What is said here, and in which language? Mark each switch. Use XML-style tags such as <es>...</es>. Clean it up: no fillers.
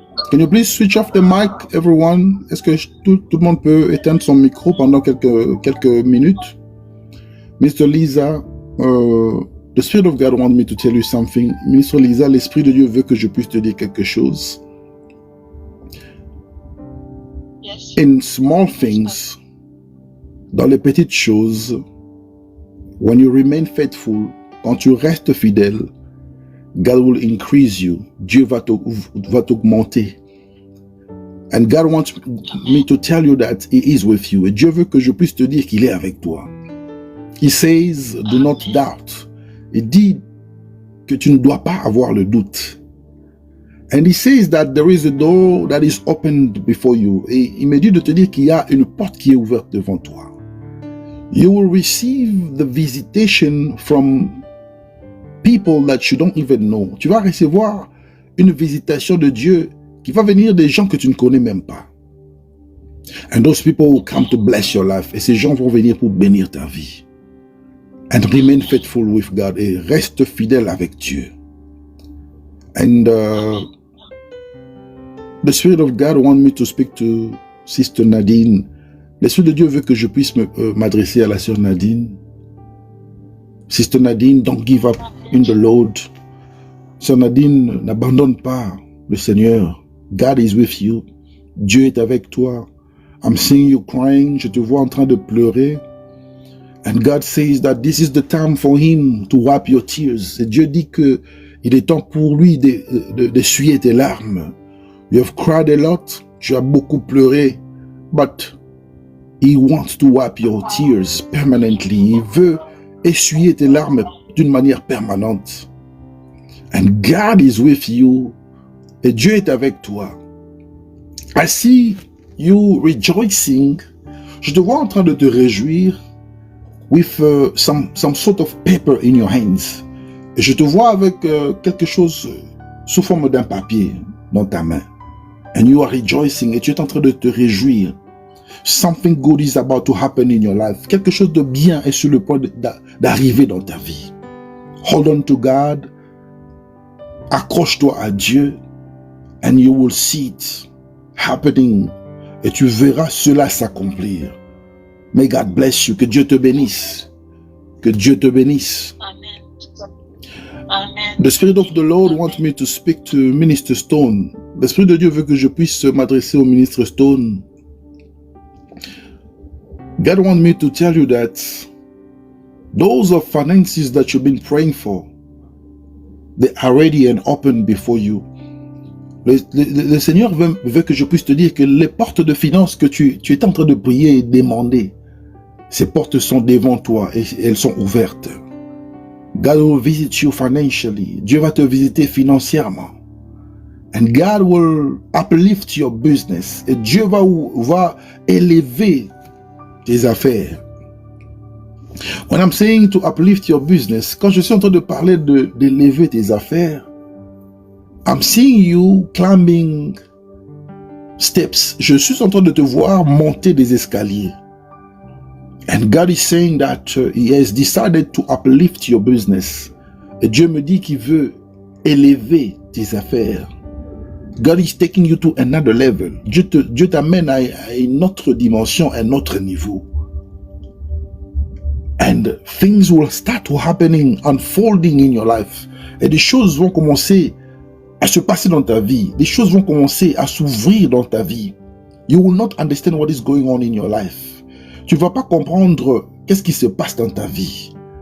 <en>Can you please switch off the mic, everyone?</en> <fr>Est-ce que tout le monde peut éteindre son micro pendant quelques minutes?</fr> <en>Minister Lisa, the Spirit of God wants me to tell you something.</en> <fr>Ministre Lisa, l'Esprit de Dieu veut que je puisse te dire quelque chose.</fr> <en>Yes. In small things,</en> <fr>dans les petites choses,</fr> <en>when you remain faithful,</en> <fr>quand tu restes fidèle,</fr> <en>God will increase you.</en> <fr>Dieu va t'augmenter.</fr> <en>And God wants me to tell you that He is with you.</en> <fr>Et Dieu veut que je puisse te dire qu'il est avec toi.</fr> <en>He says, do not doubt.</en> <fr>Il dit que tu ne dois pas avoir le doute.</fr> <en>And He says that there is a door that is opened before you.</en> <fr>Et il me dit de te dire qu'il y a une porte qui est ouverte devant toi.</fr> <en>You will receive the visitation from people that you don't even know.</en> <fr>Tu vas recevoir une visitation de Dieu qui va venir des gens que tu ne connais même pas.</fr> <en>And those people will come to bless your life.</en> <fr>Et ces gens vont venir pour bénir ta vie.</fr> <en>And remain faithful with God.</en> <fr>Et reste fidèle avec Dieu.</fr> <en>And the Spirit of God wants me to speak to Sister Nadine.</en> <fr>L'Esprit de Dieu veut que je puisse m'adresser à la sœur Nadine.</fr> <en>Sister Nadine, don't give up in the Lord.</en> <fr>Sœur Nadine, n'abandonne pas le Seigneur.</fr> <en>God is with you.</en> <fr>Dieu est avec toi.</fr> <en>I'm seeing you crying.</en> <fr>Je te vois en train de pleurer.</fr> <en>And God says that this is the time for Him to wipe your tears.</en> <fr>Et Dieu dit que il est temps pour lui d'essuyer tes larmes.</fr> <en>You have cried a lot.</en> <fr>Tu as beaucoup pleuré.</fr> <en>But He wants to wipe your tears permanently.</en> <fr>Il veut essuyer tes larmes d'une manière permanente.</fr> <en>And God is with you.</en> <fr>Et Dieu est avec toi.</fr> <en>I see you rejoicing.</en> <fr>Je te vois en train de te réjouir</fr> <en>with some sort of paper in your hands.</en> <fr>Et je te vois avec quelque chose sous forme d'un papier dans ta main.</fr> <en>And you are rejoicing.</en> <fr>Et tu es en train de te réjouir.</fr> <en>Something good is about to happen in your life.</en> <fr>Quelque chose de bien est sur le point d'arriver dans ta vie.</fr> <en>Hold on to God.</en> <fr>Accroche-toi à Dieu.</fr> <en>And you will see it happening.</en> <fr>Et tu verras cela s'accomplir.</fr> <en>May God bless you.</en> <fr>Que Dieu te bénisse. Que Dieu te bénisse. Amen. Amen.</fr> <en>The Spirit of the Lord wants me to speak to Minister Stone.</en> <fr>L'Esprit de Dieu veut que je puisse m'adresser au ministre Stone.</fr> <en>God wants me to tell you that those of finances that you've been praying for, they are ready and open before you.</en> <fr>Le Seigneur veut que je puisse te dire que les portes de finances que tu es en train de prier et demander, ces portes sont devant toi et elles sont ouvertes.</fr> <en>God will visit you financially.</en> <fr>Dieu va te visiter financièrement.</fr> <en>And God will uplift your business.</en> <fr>Et Dieu va élever tes affaires.</fr> <en>When I'm saying to uplift your business,</en> <fr>quand je suis en train de parler d'élever tes affaires,</fr> <en>I'm seeing you climbing steps.</en> <fr>Je suis en train de te voir monter des escaliers.</fr> <en>And God is saying that He has decided to uplift your business.</en> <fr>Et Dieu me dit qu'il veut élever tes affaires.</fr> <en>God is taking you to another level.</en> <fr>Dieu t'amène à une autre dimension, un autre niveau.</fr> <en>And things will start to happening, unfolding in your life.</en> <fr>Et des choses vont commencer à se passer dans ta vie. Des choses vont commencer à s'ouvrir dans ta vie.</fr> <en>You will not understand what is going on in your life.</en> <fr>Tu ne vas pas comprendre qu'est-ce qui se passe dans ta vie.</fr>